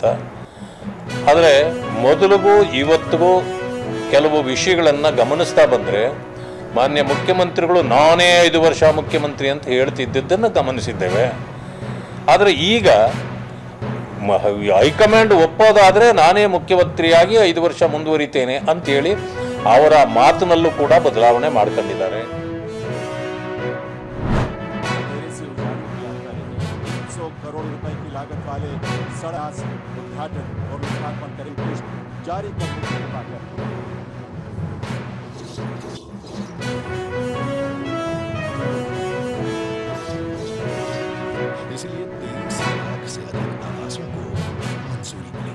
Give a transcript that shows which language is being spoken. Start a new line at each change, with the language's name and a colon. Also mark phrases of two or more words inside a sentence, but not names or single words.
Kannada: ಆದರೆ ಮೊದಲಿಗೂ ಇವತ್ತಿಗೂ ಕೆಲವು ವಿಷಯಗಳನ್ನು ಗಮನಿಸ್ತಾ ಬಂದರೆ ಮಾನ್ಯ ಮುಖ್ಯಮಂತ್ರಿಗಳು ನಾನೇ 5 ವರ್ಷ ಮುಖ್ಯಮಂತ್ರಿ ಅಂತ ಹೇಳ್ತಿದ್ದದ್ದನ್ನು ಗಮನಿಸಿದ್ದೇವೆ. ಆದರೆ ಈಗ ಹೈಕಮಾಂಡ್ ಒಪ್ಪೋದಾದರೆ ನಾನೇ ಮುಖ್ಯಮಂತ್ರಿಯಾಗಿ 5 ವರ್ಷ ಮುಂದುವರಿತೇನೆ ಅಂತೇಳಿ ಅವರ ಮಾತಿನಲ್ಲೂ ಕೂಡ ಬದಲಾವಣೆ ಮಾಡ್ಕೊಂಡಿದ್ದಾರೆ.
Hindi: करोड़ रुपए की लागत वाले सड़क उद्घाटन और लोकार्पण करेंगे जारी करने की बात है। इसलिए 23 लाख से अधिक आवासों को मंजूरी मिली।